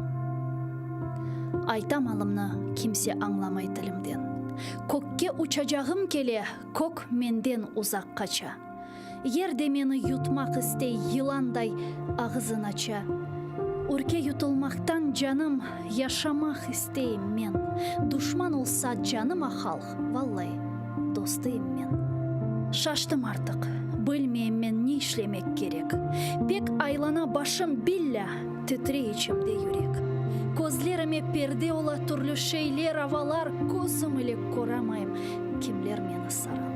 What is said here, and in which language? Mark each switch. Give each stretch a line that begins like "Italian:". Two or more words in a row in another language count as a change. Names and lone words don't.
Crimean Tatar: Aytam alımını kimse anlamay dilimden. Kökke uçacağım kele, kök menden uzak kaça. Yerde meni yutmak istey yılanday ağzın aça. Ürke yutulmaktan canım, yaşamak isteyim men. Düşman olsa canıma halk, vallahi dostuyum men. Şaştım artık, bilmeyim men ne işlemek gerek. Pek aylana başım billah, titre içimde yürek. Gözlerime perde ola türlü şeyler avalar, gözüm ile koramayım, kimler meni saralar.